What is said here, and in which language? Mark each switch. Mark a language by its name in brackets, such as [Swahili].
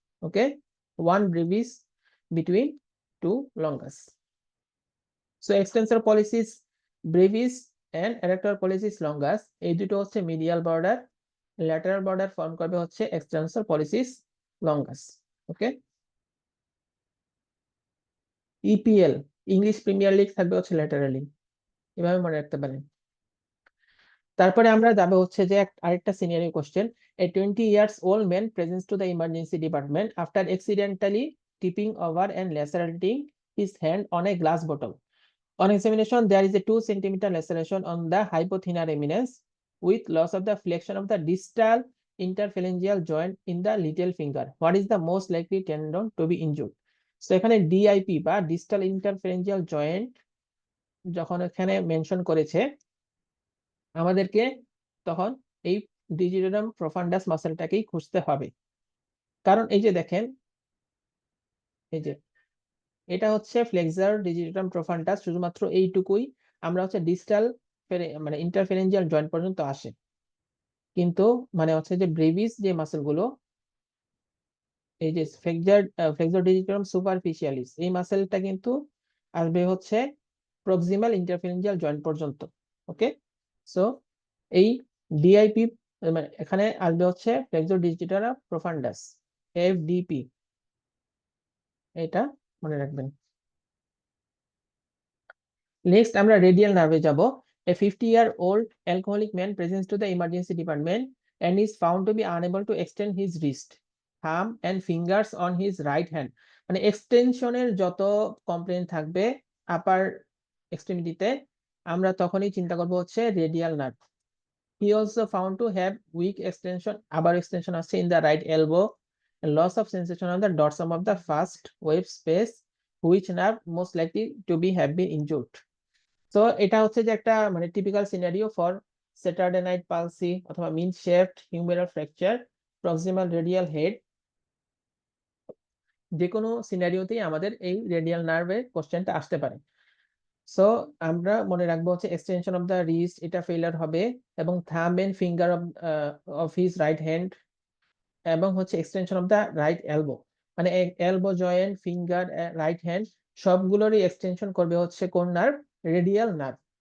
[English] Okay, one brevis between two longus. So extensor pollicis brevis and adductor pollicis longus [Bangla] এই দুটো হচ্ছে medial border, lateral border form করবে হচ্ছে [English] extensor pollicis longus. [Bangla] ওকে, EPL English premier league থাকবে হচ্ছে laterally, এভাবে মনে রাখতে পারেন। তারপরে আমরা যাবো হচ্ছে যে আরেকটা scenario question. [English] A 20 years old man presents to the emergency department after accidentally tipping over and lacerating his hand on a glass bottle. On examination, there is a 2 centimeter laceration on the hypothenar eminence with loss of the flexion of the distal interphalangeal joint in the little finger. What is the most likely tendon to be injured? [Bangla] So এখানে DIP বা distal interphalangeal joint যখন এখানে mention করেছে, আমাদেরকে তখন এই ডিজিটাম প্রফান্ডাস মাসেলটাকেই খুঁজতে হবে। কারণ এই যে দেখেন, এই যে এটা হচ্ছে ফ্লেক্সার ডিজিটাম প্রফান্ডাস, শুধুমাত্র এইটুকুই আমরা হচ্ছে ডিস্টাল মানে ইন্টারফেরেঞ্জিয়াল জয়েন্ট পর্যন্ত আসে। কিন্তু মানে হচ্ছে যে ব্রেভিস যে মাসেলগুলো, এই যে ফ্লেক্সার ডিজিটাম সুপারফিশিয়ালিস, এই মাসেলটা কিন্তু আসবে হচ্ছে প্রক্সিমাল ইন্টারফেরেঞ্জিয়াল জয়েন্ট পর্যন্ত। ওকে, সো এই ডিআইপি মানে এখানে আসবে হচ্ছে ফ্লেক্সর ডিজিটাল প্রফান্ডাস, এফডিপি, এটা মনে রাখবেন। নেক্সট আমরা রেডিয়াল নার্ভে যাব। [English] A 50-year-old alcoholic man presents to the emergency department and is found to be unable to extend his wrist, thumb and fingers on his right hand. [Bangla] মানে এক্সটেনশনের যত complain থাকবে আপার এক্সট্রিমিটিতে, আমরা তখনই চিন্তা করব হচ্ছে radial nerve. [English] He also found to have weak extension, [Bangla] আবার extension আছে [English] in the right elbow, and loss of sensation on the dorsum of the first wave space, which nerve most likely to be have been injured. [Bangla] So এটা হচ্ছে যে একটা মানে [English] typical scenario for Saturday night palsy [Bangla] অথবা মিন shift humeral fracture proximal radial head, যে কোনো সিনারিওতেই আমাদের এই রেডিয়াল নার্ভের কোশ্চেনটা আসতে পারে। সো আমরা মনে রাখবো হচ্ছে [English] extension of the wrist, [Bangla] এটা ফেলার হবে, এবং [English] thumb and finger of his right hand, [Bangla] এবং হচ্ছে [English] extension of the right elbow, [Bangla] মানে elbow joint, finger, right hand সবগুলোরই extension করবে হচ্ছে কোন নার্ভ? Radial nerve.